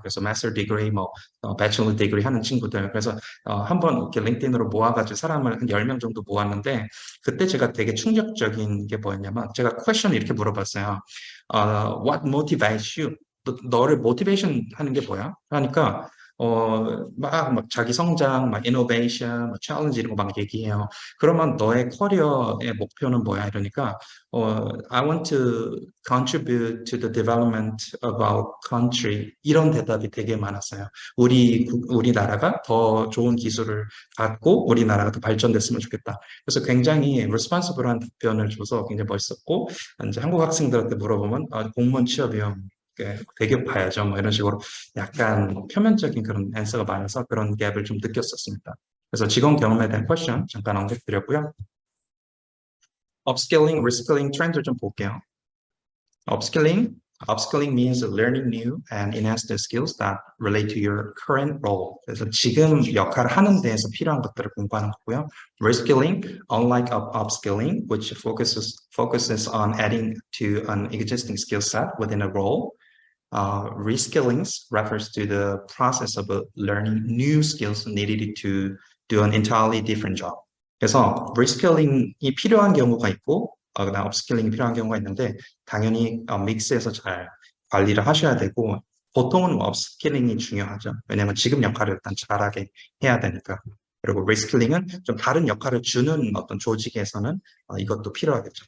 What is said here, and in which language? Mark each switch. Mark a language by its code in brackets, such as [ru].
[ko] 그래서 마스터 디그리, 배첼러 디그리 하는 친구들. 그래서, 한번 이렇게 링크드인으로 모아가지고 사람을 한 10명 정도 모았는데, 그때 제가 되게 충격적인 게 뭐였냐면, 제가 퀘션을 이렇게 물어봤어요. [en] What motivates you? [ko] 너를 모티베이션 하는 게 뭐야? 하니까, 막 자기 성장, 막 이노베이션, 막 챌린지 이런 거 막 얘기해요. 그러면 너의 커리어의 목표는 뭐야? 이러니까, [en] I want to contribute to the development of our country. [ko] 이런 대답이 되게 많았어요. 우리나라가 더 좋은 기술을 갖고 우리나라가 더 발전됐으면 좋겠다. 그래서 굉장히 responsible한 답변을 줘서 굉장히 멋있었고, 이제 한국 학생들한테 물어보면, 공무원 취업이요. 대기업 봐야죠. 뭐 이런 식으로 약간 표면적인 그런 앤서가 많아서 그런 갭을 좀 느꼈었습니다. 그래서 직원 경험에 대한 퀘션 잠깐 언급드렸고요. 업스킬링, 리스킬링 트렌드를 좀 볼게요. [en] Upskilling means learning new and enhance the skills that relate to your current role. [ko] 그래서 지금 역할을 하는 데에서 필요한 것들을 공부하는 거고요. [en] Reskilling, unlike upskilling, which focuses on adding to an existing skill set within a role. Reskilling refers to the process of learning new skills needed to do an entirely different job. [ko] 그래서 reskilling이 필요한 경우가 있고 그다음 업스킬링이 필요한 경우가 있는데 당연히 믹스해서 잘 관리를 하셔야 되고 보통은 업스킬링이 중요하죠. 왜냐하면 지금 역할을 일단 잘하게 해야 되니까. 그리고 리스킬링은 좀 다른 역할을 주는 어떤 조직에서는 이것도 필요하겠죠.